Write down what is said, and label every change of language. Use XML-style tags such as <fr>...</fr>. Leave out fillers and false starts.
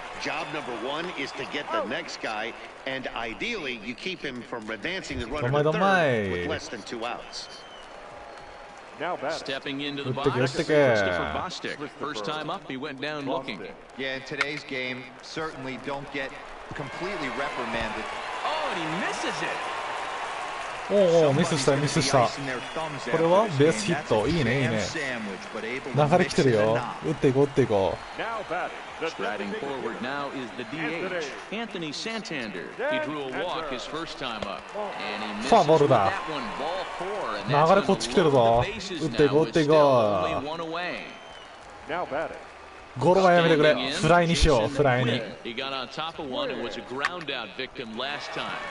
<en>Job number 1 is to get the next guy, and ideally you keep him from advancing the runner to third with less than 2 outs. Stepping into the box, Christopher Bostic. First time up, he went down looking. Yeah, in today's game, certainly don't get completely reprimanded. Oh, and he misses it.</en> <ja>おお、ミスしたミスした。これはベースヒット。いいねいいね。流れ来てるよ。打っていこう打っていこう。</ja> <en>Striding forward now is the DH, Anthony Santander. He drew a walk his first time up, and he misses with that one, ball 4, and that's going to load the bases now with still only 1 away. Now batting.</en> <ja>ゴロはやめてくれ。フライにしよう。フライに。</ja> <en>He got on top of one and was a ground out victim last time.</en>